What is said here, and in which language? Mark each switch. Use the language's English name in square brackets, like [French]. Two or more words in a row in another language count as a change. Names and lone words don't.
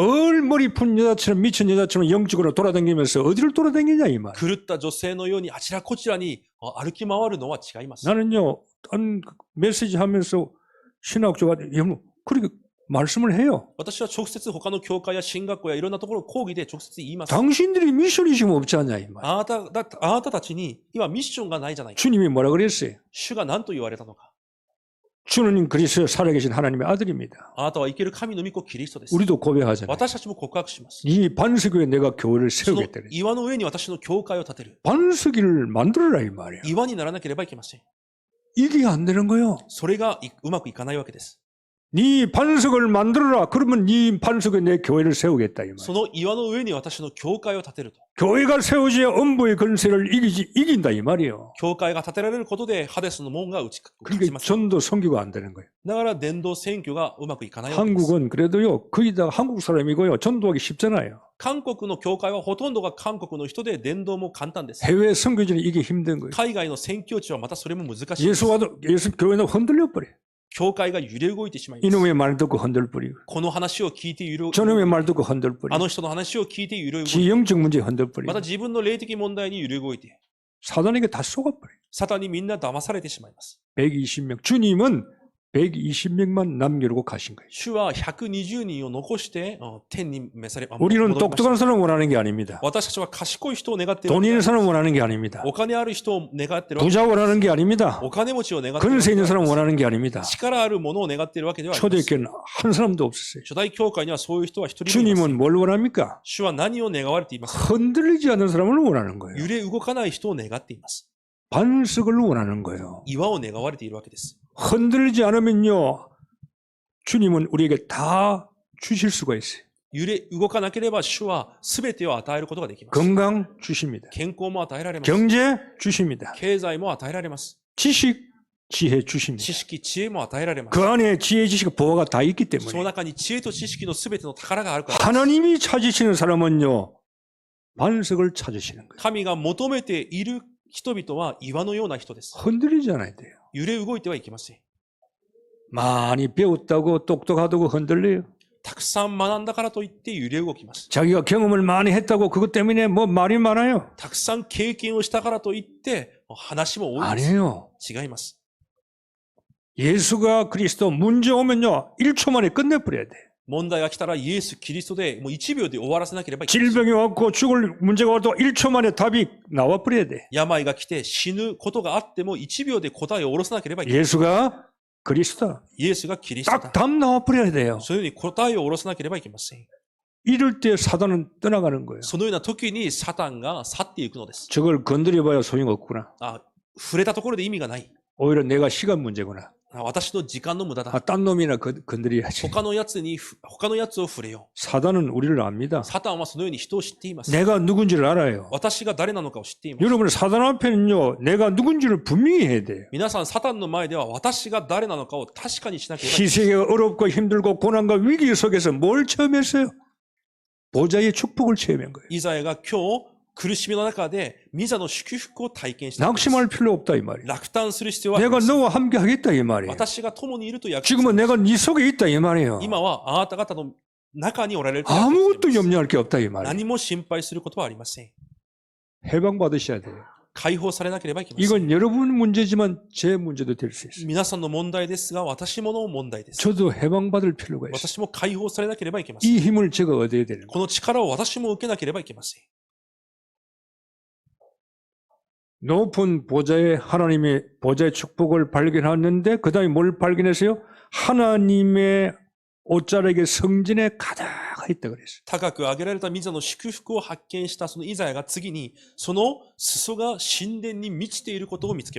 [Korean] 뭘 머리 푼 여자처럼 미친 여자처럼 영적으로 돌아다니면서 어디를 돌아다니냐 이 말. [Japanese] 狂った女性のようにあちらこちらに歩き回るのは違います。 [Korean] 나는요, 한 메시지 하면서 신학교가 그렇게 말씀을 해요. [Japanese] 私は直接他の教会や進学校やいろんなところ講義で直接言います。 [Korean] 당신들이 미션이 지금 없지 않냐 이 말. [Japanese] あなたたちに今ミッションがないじゃないか。 [Korean] 주님이 뭐라 그랬어요? [Japanese] 主が何と言われたのか。 [Korean] 주는 그리스도 살아계신 하나님의 아들입니다. [Japanese] あなたは生ける神の御子キリストです。 [Korean] 우리도 고백하잖아요. [Japanese] 私たちも告白します。 [Korean] 이 반석에 내가 교회를 [Japanese] その [Korean] 세우겠다. [Japanese] 岩の上に私の教会を建てる。 [Korean] 반석이를 만들어라 이 말이야. [Japanese] 岩にならなければいけません。 [Korean] 이게 안 되는 거예요. [Japanese] それがうまくいかないわけです。 [Korean] 네 반석을 만들어라. 그러면 네 반석에 내 교회를 세우겠다 이 [Japanese] そ [Korean] 말. [Japanese] の岩の上に私の教会を建てると。 [Korean] 교회가 세워져야 음부의 권세를 이긴다 이 말이에요. [Japanese] 教会が建てられることでハデスの門が打ち勝ち [Korean] 그러니까 [Japanese] ます。 [Korean] 전도 선교가 안 되는 거예요. [Japanese] だから伝道選挙がうまくいかないわけです。 [Korean] 한국은 그래도요. 거의 다 한국 사람이고요. 전도하기 쉽잖아요. [Japanese] 韓国の教会はほとんどが韓国の人で伝道も簡単です。 [Korean] 해외 선교지는 이게 힘든 거예요. [Japanese] 海外の宣教地はまたそれも難しいです。 [Korean] 예수 교회는 흔들려 버려. [Japanese] 教会が揺れ動いてしまいます。 [Korean] 이놈의 말 듣고 흔들뿌리고 [Japanese] この話を聞いて揺れ動いて、 [Korean] 저놈의 말 듣고 [Japanese] あ [Korean] 흔들뿌리고 [Japanese] の人の話を聞いて揺れ動いて、 [Korean] 지형적 문제에 [Japanese] ま [Korean] 흔들뿌리고 [Japanese] た自分の霊的問題に揺れ動いて、 [Korean] 사단에게 다 속아버려요. [Japanese] サタンにみんな騙されてしまいます。 [Korean] 120명. 주님은 120명만 남기고 가신 거예요. [Japanese] 主は120人を残して天に召され、 [Korean] 우리는 [Japanese] 戻りました [Korean] 똑똑한 사람 원하는 게 아닙니다. [Japanese] 私たちは賢い人を願っている [Korean] 돈 [Japanese] わけで [Korean] 있는 [Japanese] はない。 [Korean] 사람 원하는 게 아닙니다. [Japanese] お金ある人を願っているわけではない。 [Korean] 부자 원하는 게 아닙니다. [Japanese] お金持ちを願っているわけ [Korean] 근세 [Japanese] で [Korean] 있는 [Japanese] は [Korean] 사람 [Japanese] ない。 [Korean] 원하는 게 아닙니다. [Japanese] 力あるものを願っているわけではありません。 [Korean] 초대교회는 한 사람도 없었어요. [Japanese] 初代教会にはそういう人は一人もいません。 [Korean] 주님은 뭘 원합니까? [Japanese] 主は何を願われていますか？ [Korean] 흔들리지 않는 사람을 원하는 거예요. [Japanese] 揺れ動かない人を願っています。 [Korean] 반석을 원하는 거예요. [Japanese] 岩を願われているわけです。 [Korean] 흔들리지 않으면요, 주님은 우리에게 다 주실 수가 있어요. [Japanese] 揺れ動かなければ主は全てを与えることができます。 [Korean] 건강 주십니다. [Japanese] 健康も与えられます。 [Korean] 경제 주십니다. [Japanese] 経済も与えられます。 [Korean] 지식, 지혜 주십니다. [Japanese] 知識、知恵も与えられます。 [Korean] 그 안에 지혜, 지식, 보화가 다 있기 [Japanese] その [Korean] 때문에 [Japanese] 中に知恵と知識の全ての宝があるからです。 [Korean] 하나님이 찾으시는 사람은요, 반석을 찾으시는 거예요. [Japanese] 神が求めている人々は岩のような人です。 [Korean] 흔들리지 않아야 돼요. [Japanese] 揺れ動いてはいけません。 [Korean] 많이 배웠다고 똑똑하다고 흔들려요. [Japanese] たくさん学んだからといって揺れ動きます。 [Korean] 자기가 경험을 많이 했다고 그것 때문에 뭐 말이 많아요. [Japanese] たくさん経験をしたからといって話も多いです。 [Korean] 아니에요. [Japanese] 違います。 [Korean] 예수가 그리스도 문제 오면요, 1초 만에 끝내버려야 돼. [Japanese] 問題が来たらイエス・キリストでもう1秒で終わらせなければいけない。 [Korean] 질병이 왔고 죽을 문제가 와도 1초 만에 답이 나와버려야 돼. [Japanese] 病が来て死ぬことがあっても1秒で答えを下ろさなければいけない。 [Korean] 예수가 그리스도. [Japanese] イエスがキリストだ [Korean] 딱 。 답 나와버려야 돼요. [Japanese] そういうふうに答えを下ろさなければいけません。 [Korean] 이럴 때 사단은 떠나가는 거예요. [Japanese] そのような時にサタンが去っていくのです。 [Korean] 저걸 건드려봐야 소용없구나. [Japanese] 触れたところで意味がない。 [Korean] 오히려 내가 시간 문제구나. [Japanese] 私の時間の無駄だ。 [Korean] 딴 놈이나 건드려야지. [Japanese] 他のやつを触れよ [Korean] 사단은 우리를 압니다. [Japanese] う。サタンはそのように人を知っています。 [Korean] 내가 누군지를 알아요. [Japanese] 私が誰なのかを知っています。 [Korean] 여러분 사단 앞에는요, 내가 누군지를 분명히 해야 돼요. [Japanese] 皆さん、サタンの前では私が誰なのかを確かにしなければいけない。 [Korean] 희생이 어렵고 힘들고 고난과 위기 속에서 뭘 체험했어요? 보좌의 축복을 체험한 거예요. [Japanese] イザヤが今日苦しみの中でミザの祝福を体験したんです。 [Korean] 낙심할 필요 없다 이 말이에요. [Japanese] 落胆する必要はあり [Korean] 내가 [Japanese] ません。 [Korean] 너와 함께 하겠다 이 말이에요. [Japanese] 私が共にいると約束 [Korean] 지금은 내가 네 속에 있다 이 말이에요. [Japanese] 今はあなた方の中におられると約束 [Korean] 아무것도 [Japanese] しています。 [Korean] 염려할 게 없다 이 말이에요. [Japanese] 何も心配することはありません。 [Korean] 해방받으셔야 돼요. [Japanese] 解放されなければいけません。 [Korean] 이건 여러분 문제지만 제 문제도 될 수 있어요. [Japanese] 皆さんの問題ですが、私もの問題です。 [Korean] 저도 해방받을 필요가 있어요. [Japanese] 私も解放されなければいけません。 [Korean] 이 힘을 제가 얻어야 되는 거예요. [Japanese] この力を私も受けなければいけません。 [Korean] 높은 보좌의 하나님의 보좌의 축복을 발견하는데 그 다음에 뭘 발견했어요? 하나님의 옷자락의 성전에 가득 있다 그랬어요. [Japanese] 高く上げられた御座の祝福を発見したそのイザヤが次にその裾が神殿に満ちていることを見つけま